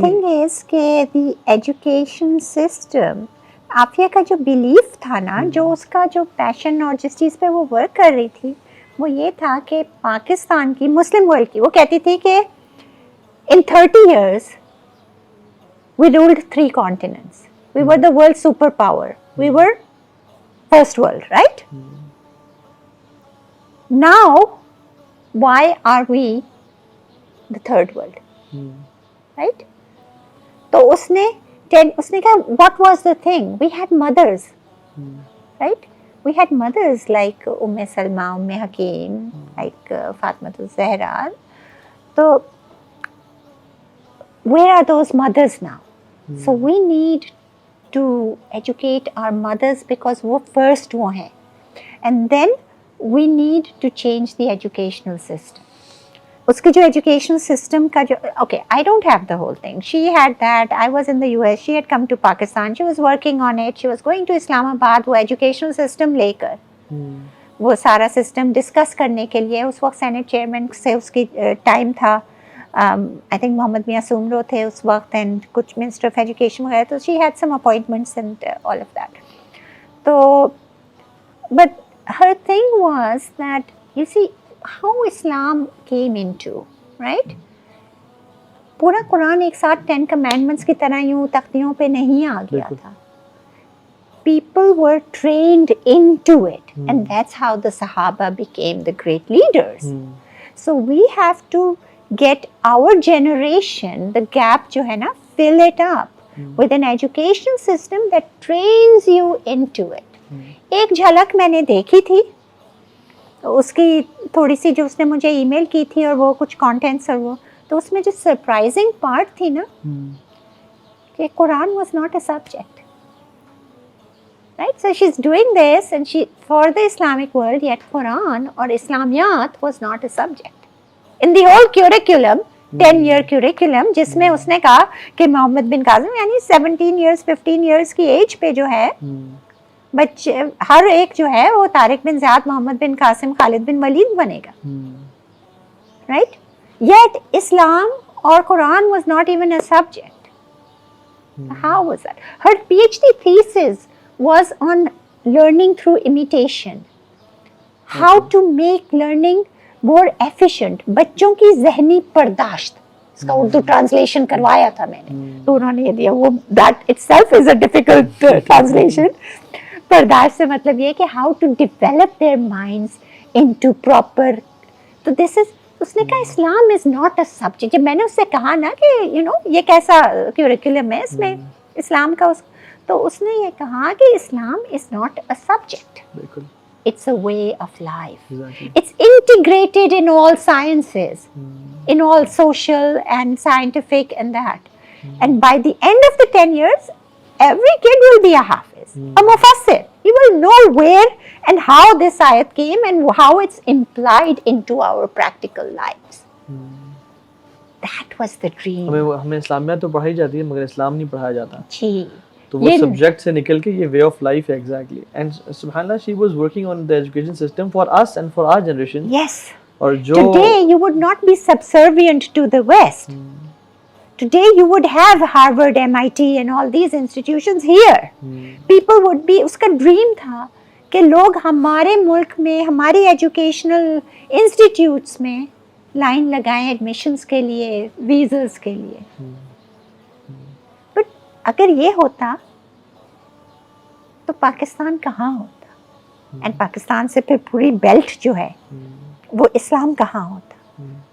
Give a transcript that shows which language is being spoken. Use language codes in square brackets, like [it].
[en] The thing is [ur] کہ the education system Aafia کا جو بیلیف تھا نا, جو اس کا جو پیشن اور جس چیز پہ وہ ورک کر رہی تھی وہ یہ تھا کہ پاکستان کی مسلم ورلڈ کی, وہ کہتی تھی کہ [en] in 30 years we ruled 3 continents. We were the world superpower. We were first world, right? Now, why are we the third world? Right? [ur] تو اس نے کہا [en] what was the thing? We had mothers, right? We had mothers like Salma, Hakim, like Fatima Zahra. تو where are those mothers now? So we need to educate our mothers because وہ first وہ ہیں. And then we need to change the educational system. [ur] اس کی جو educational system کا جو [en] okay, I don't have the whole thing. She had that. I was in the US. She had come to Pakistan. She was working on it. She was going to Islam Abad. [ur] وہ educational system لے کر وہ سارا system discuss کرنے کے لیے اس وقت Saint chairman سے اس کی ٹائم تھا. [en] I think [ur] محمد میاں سومرو تھے اس وقت اینڈ کچھ منسٹر آف ایجوکیشن وغیرہ. [en] تو she had some appointments and all of that. تو but her thing was that you see how Islam came into, right? [ur] پورا قرآن ایک ساتھ 10 commandments کی طرح یوں تختیوں پہ نہیں آ گیا تھا. [en] People were trained into it and that's how the Sahaba became the great leaders. So we have to get our generation, the gap [ur] جو ہے نا, [en] fill it up with an education system that trains you into it. [ur] ایک جھلک میں نے دیکھی تھی اس کی تھوڑی سی جو اس نے مجھے ای میل کی تھی اور وہ کچھ کانٹینٹس اور وہ, تو اس میں جو سرپرائزنگ پارٹ تھی نا کہ [en] قرآن was not a subject, right. So she is doing this and she for the Islamic world, yet قرآن اور اسلامیات was not a subject in the whole curriculum, 10-year curriculum, [ur] جس میں اس نے کہا کہ محمد بن قاسم یعنی 17 years 15 years کی ایج پہ جو ہے بچے ہر ایک جو ہے وہ طارق بن زیاد, محمد بن قاسم, خالد بن ولید بنے گا, رائٹ. [en] Yet اسلام اور قرآن was not even a subject. How was that? Her PhD thesis was on learning through imitation. How to make learning more efficient. [ur] بچوں کی ذہنی پرداشت, اس کا اردو ٹرانسلیشن کروایا تھا میں نے تو انہوں نے یہ دیا, وہ [en] that itself is a difficult translation. [ur] پرداشت سے مطلب یہ کہ [en] how to develop their minds into proper. تو this is, [ur] اس نے کہا [en] اسلام is not a subject. [ur] جب میں نے اس سے کہا نا کہ یہ کیسا کیوریکولم ہے اس میں اسلام کا, تو اس نے یہ کہا کہ اسلام is not a subject, [en] it's a way of life. Exactly. It's integrated in all sciences, in all social and scientific and that. And by the end of the 10 years, every kid will be a hafiz, a mufassir. He will know where and how this ayat came and how it's implied into our practical lives. That was the dream. [ur] ہمیں اسلامیات تو پڑھائی جاتی ہے مگر اسلام نہیں پڑھایا جاتا. جی تو وہ سبجیکٹ سے نکل کے یہ [en] Way of life ہے exactly. And سبحان اللہ she was working on the education system for us and for our generation. Yes. [ur] اور جو [en] Today you would not be subservient to the West. Today you would have Harvard, MIT and all these institutions here. People would be, [ur] اس کا dream تھا کہ لوگ ہمارے ملک میں ہماری educational institutes میں لائن لگائیں ایڈمیشنس کے لیے, ویزاز کے لیے. بٹ اگر یہ ہوتا تو پاکستان کہاں ہوتا, اینڈ پاکستان سے پھر پوری بیلٹ جو ہے وہ اسلام کہاں ہوتا.